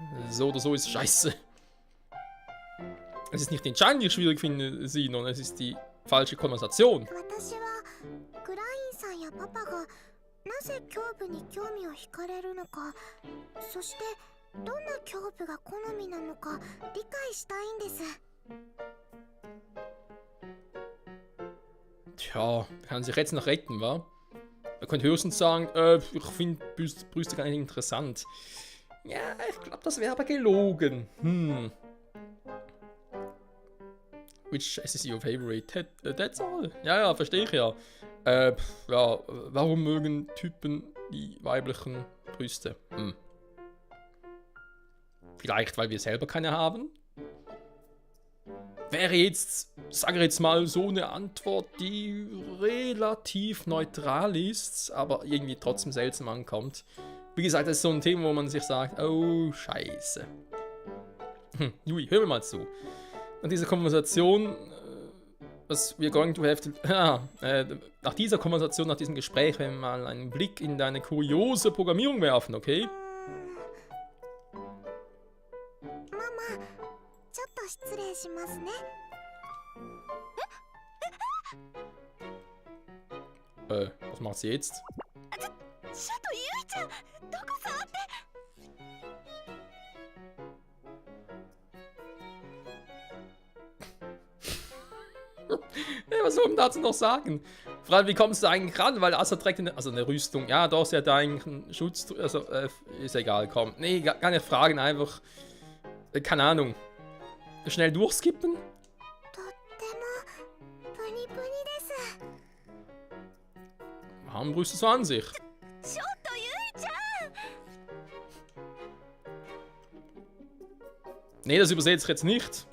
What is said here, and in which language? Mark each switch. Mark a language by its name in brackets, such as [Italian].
[German] So oder so ist scheiße. Es ist nicht die Entscheidung, die ich schwierig finde, sondern es ist die falsche Konversation. [Japanese] 私はグラインさんやパパがなぜ胸部に興味を惹かれるのか、そしてどんな胸部が好みなのか理解したいんです。 [German] Tja, kann sich jetzt noch retten, wa? Er könnte höchstens sagen, ich finde Brüste gar nicht interessant. Ja, ich glaube, das wäre aber gelogen. [English] Which is your favorite? That's all. [German] Ja, verstehe ich ja. Ja, warum mögen Typen die weiblichen Brüste? Vielleicht, weil wir selber keine haben? Wäre jetzt, sage ich jetzt mal, so eine Antwort, die relativ neutral ist, aber irgendwie trotzdem seltsam ankommt. Wie gesagt, das ist so ein Thema, wo man sich sagt, oh, scheiße. Jui, hör mir mal zu. Nach dieser Konversation, [English] was we're going to have to... [German] nach dieser Konversation, nach diesem Gespräch, werden wir mal einen Blick in deine kuriose Programmierung werfen, okay? [Japanese] ママ、ちょっと失礼しますね。 [German] Was macht sie jetzt? [Japanese] ちょっとゆいちゃん、どこ触って。 [German] Ja, was soll man dazu noch sagen? Vor allem, wie kommst du eigentlich ran? Weil Asa trägt eine Rüstung. Ja, doch, sie hat eigentlich einen Schutz. Also, ist egal, komm. Nee, gar nicht fragen, einfach. Keine Ahnung. Schnell durchskippen? [Japanese] とってもプニプニです。 [German] Warum brüst du so an sich? [Japanese] ちょっとゆいちゃん。 [German] Nee, das übersetze ich jetzt nicht.